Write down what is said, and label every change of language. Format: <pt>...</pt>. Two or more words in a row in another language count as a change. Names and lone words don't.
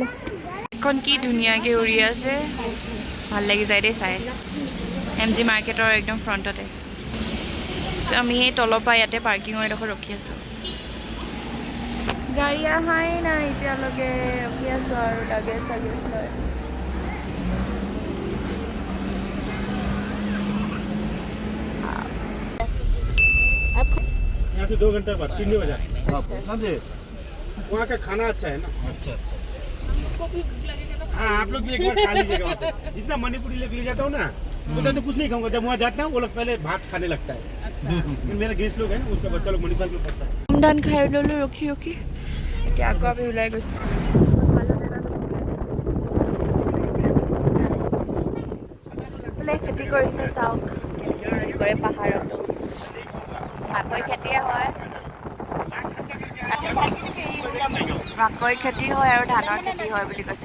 <as>এখন কি ধুনীয়াকৈ উৰি আছে। ভাল লাগি যায় দেই চাই। MG মাৰ্কেটৰ একদম ফ্ৰণ্টতে। আমি এই তলৰ পৰা ইয়াতে পাৰ্কিঙৰ এডোখৰ ৰখি আছোঁ। গাড়ী অহাই নাই এতিয়ালৈকে। ৰখি আছোঁ আৰু লাগেজ চাগেজ লৈ।</as> <hi>यहाँ से 2 घंटे बाद 3 बजे वहाँ का खाना अच्छा है ना। अच्छा हाँ आप लोग भी एक बार खा लीजिएगा वहाँ पे। जितना मणिपुरी लेके ले जाता हूँ ना उतना तो कुछ नहीं खाऊंगा। जब वहाँ जाता हूँ वो लोग पहले भात खाने लगता है। मेरा गेस्ट लोग है ना उसका बच्चा लोग मणिपुर में पढ़ता है।</hi> <as>ধান খাই ল'লোঁ ৰখি ৰখি। এতিয়া আকৌ আমি ওলাই গৈছোঁ। খেতি কৰিছে চাওক। খেতি কৰে পাহাৰত। মাকৈ খেতিয়ে হয়। মাকৈ খেতি হয় আৰু ধানৰ খেতি হয় বুলি কৈছে।</as>